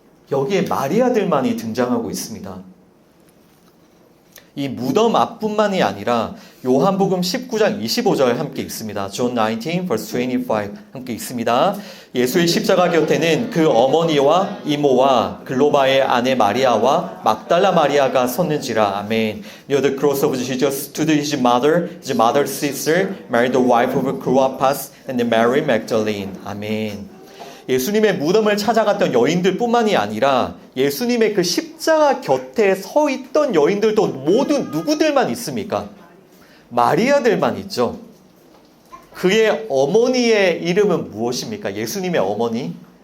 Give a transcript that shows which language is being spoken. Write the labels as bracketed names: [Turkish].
[Korean] 여기에 마리아들만이 등장하고 있습니다. 이 무덤 앞뿐만이 아니라 요한복음 19장 25절 함께 읽습니다. [English] John 19 verse 25 [Korean] 함께 읽습니다. 예수의 십자가 곁에는 그 어머니와 이모와 글로바의 아내 마리아와 막달라 마리아가 섰는지라. 아멘. [English] Near the cross of Jesus stood his mother's sister, Mary the wife of Clopas, and Mary Magdalene. [Korean] 아멘. 예수님의 무덤을 찾아갔던 여인들 뿐만이 아니라 예수님의 그 십자가 곁에 서 있던 여인들도 모두 누구들만 있습니까? 마리아들만 있죠. 그의 어머니의 이름은 무엇입니까? 예수님의 어머니?